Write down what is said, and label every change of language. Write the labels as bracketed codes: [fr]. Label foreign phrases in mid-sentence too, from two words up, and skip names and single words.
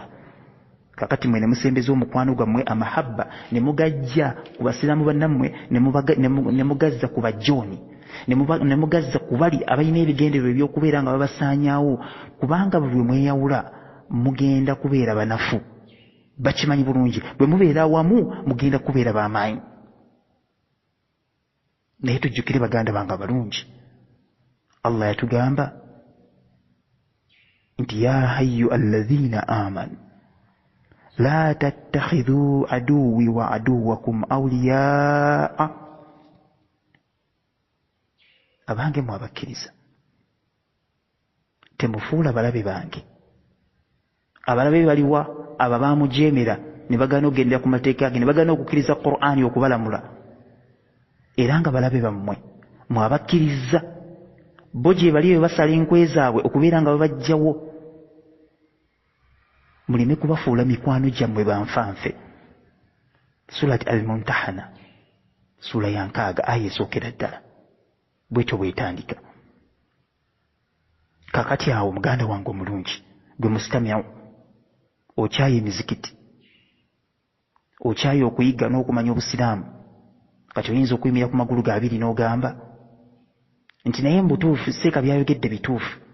[lg] Kakati mwe ne musembeza omukwano gwammwe amahabba ne mugajja ku Basiraamu bannammwe, ne mugazza ku Bajooni, ne mugazza ku bali abalina ebigendererwa eby'okubeera nga babasaanyaawo, kubanga bwe mweyawula mugenda kubeera banafu. Bakimanyi bulungi, bwe mubeera awamu mugenda kubeera b'amaanyi. Naye tujjukire baganda bange abalungi, Allah yatugamba nti [ar] يا أيها الذين آمنوا لا تتخذوا عدوي وعدوكم أولياء, [lg] abange mu abakkiriza temufuula balabe bange. Abalabe baliwa? Abo baamujeemera ne bagaana okugendera ku mateeka ge, ne bagaana okukkiriza Qur'ani okubalamula. Era nga balabe bammwe mu abakkiriza bo gye bali bwe basala enkwe zaabwe okubeera nga babajjawo, muleme kubafuula mikwano gyammwe banfanfe. Surat al-Mumtahana sura ya 6 aya esookera ddala bwetyo bwetandika. kakati awo muganda wange omulungi gwe musitamiawo okyaye emizikiti okyaye okuyiga n'okumanya obusiraamu kati oyinza okuyimira ku magulu ga abiri n'ogamba nti naye mbutuufu seeka byayogedde bituufu.